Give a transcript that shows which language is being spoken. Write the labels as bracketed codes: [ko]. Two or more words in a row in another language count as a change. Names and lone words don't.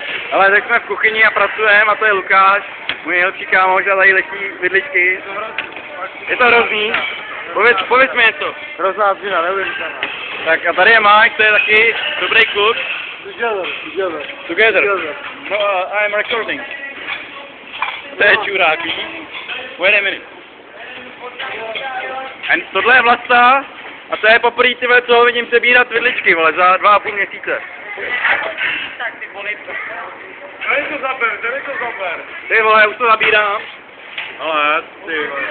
[cs] Ale tak jsme v kuchyni a pracujeme a to je Lukáš, můj nejlepší kámoš a tady letí vidličky. Je to hrozný. Pověz mi něco. Hrozná změna, neuvěřitelná. Tak a tady je Mike, to je taky dobrý kluk. [en] Together. No, I'm recording. [cs] To je čurák, víš? [en] Wait a minute. [cs] A tohle je Vlasta a to je poprvé, ty vole, co ho vidím sebírat vidličky, vole, za 2,5 měsíce. Tak ty voli. Dej to zaber. Ty vole, už to zabírám. Ale, ty vole.